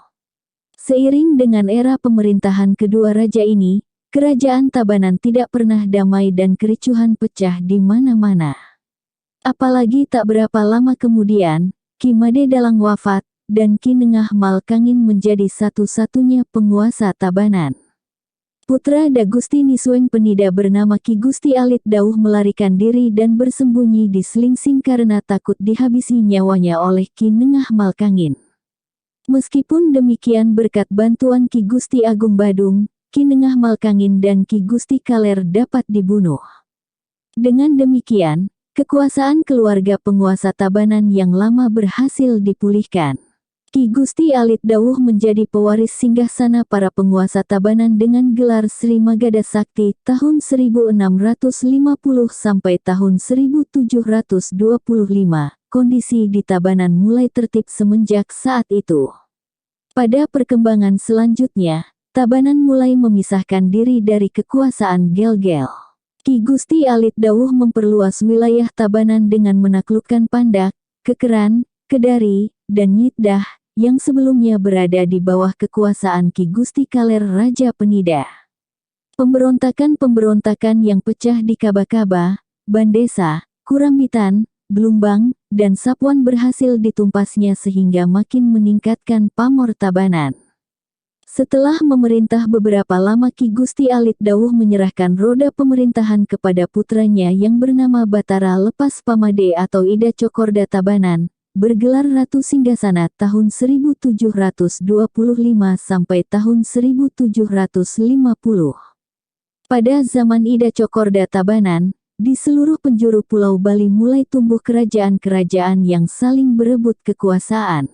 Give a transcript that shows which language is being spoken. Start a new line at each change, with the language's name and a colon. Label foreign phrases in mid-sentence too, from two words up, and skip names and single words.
Indonesian: Seiring dengan era pemerintahan kedua raja ini, kerajaan Tabanan tidak pernah damai dan kericuhan pecah di mana-mana. Apalagi tak berapa lama kemudian, Ki Made Dalang wafat, dan Ki Nengah Malkangin menjadi satu-satunya penguasa Tabanan. Putra Da Gusti Nisweng Penida bernama Ki Gusti Alit Dauh melarikan diri dan bersembunyi di Slingsing karena takut dihabisi nyawanya oleh Ki Nengah Malkangin. Meskipun demikian berkat bantuan Ki Gusti Agung Badung, Ki Nengah Malkangin dan Ki Gusti Kaler dapat dibunuh. Dengan demikian, kekuasaan keluarga penguasa Tabanan yang lama berhasil dipulihkan. Ki Gusti Alit Dauh menjadi pewaris singgasana para penguasa Tabanan dengan gelar Sri Magada Sakti tahun 1650 sampai tahun 1725. Kondisi di Tabanan mulai tertib semenjak saat itu. Pada perkembangan selanjutnya, Tabanan mulai memisahkan diri dari kekuasaan Gelgel. Ki Gusti Alit Dauh memperluas wilayah Tabanan dengan menaklukkan Pandak, Kekeran, Kedari, dan Nyitdah, yang sebelumnya berada di bawah kekuasaan Ki Gusti Kaler Raja Penida. Pemberontakan-pemberontakan yang pecah di Kaba-Kaba, Bandesa, Kurambitan, Blumbang, dan Sapuan berhasil ditumpasnya sehingga makin meningkatkan pamor Tabanan. Setelah memerintah beberapa lama Ki Gusti Alit Dauh menyerahkan roda pemerintahan kepada putranya yang bernama Batara Lepas Pamade atau Ida Cokorda Tabanan, bergelar Ratu Singgasana tahun 1725 sampai tahun 1750. Pada zaman Ida Cokorda Tabanan, di seluruh penjuru Pulau Bali mulai tumbuh kerajaan-kerajaan yang saling berebut kekuasaan.